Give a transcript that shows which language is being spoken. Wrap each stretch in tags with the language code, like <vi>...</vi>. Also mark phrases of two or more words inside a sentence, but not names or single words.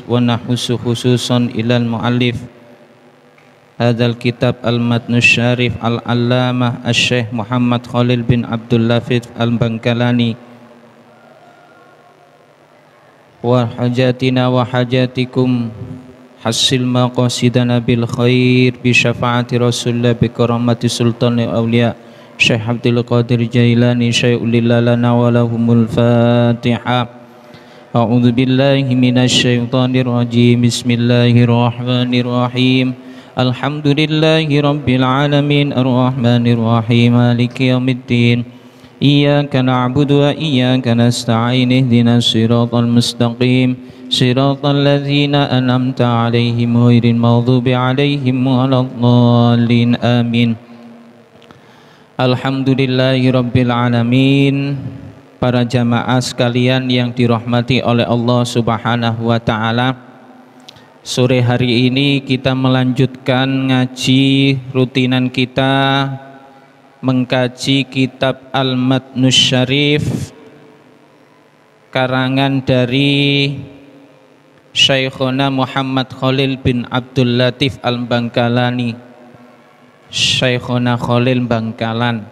<ar>ونخص خصوصا إلى المؤلف هذا الكتاب المتن الشريف العلامة الشيخ محمد خليل بن عبد اللفيظ البنكلاني وحاجاتنا وحاجاتكم حصول مقاصدنا بالخير بشفاعة رسول الله بكرامة سلطان الأولياء الشيخ عبد القادر الجيلاني شيء لله لنا ولهم الفاتحة. أعوذ بالله من الشيطان الرجيم. بسم الله الرحمن الرحيم. الحمد لله رب العالمين الرحمن الرحيم مالك يوم الدين. إياك نعبد وإياك نستعين اهدنا الصراط المستقيم صراط الذين أنعمت عليهم غير المغضوب عليهم ولا الضالين آمين. الحمد لله رب العالمين.</ar> <id>Para jamaah sekalian yang dirahmati oleh Allah</id> <ar>سبحانه وتعالى,</ar> <id>sore hari ini kita melanjutkan ngaji rutinan kita mengkaji kitab Al-Matnus Syarif karangan dari Syekhuna Muhammad Khalil bin Abdul Latif Al-Bangkalani, Syekhuna Khalil Bangkalan.</id>